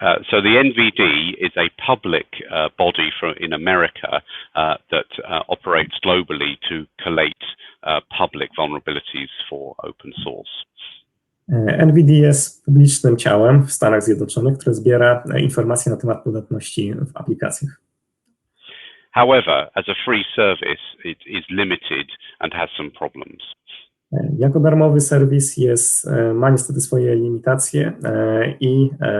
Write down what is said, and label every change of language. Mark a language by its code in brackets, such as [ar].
[en] So the NVD is a public body in America that operates globally to collate public vulnerabilities for open source. [pl] NVD jest publicznym ciałem w Stanach Zjednoczonych, które zbiera informacje na temat podatności w aplikacjach. [en] However, as a free service, it is limited and has some problems. [pl] Jako darmowy serwis ma niestety swoje limitacje i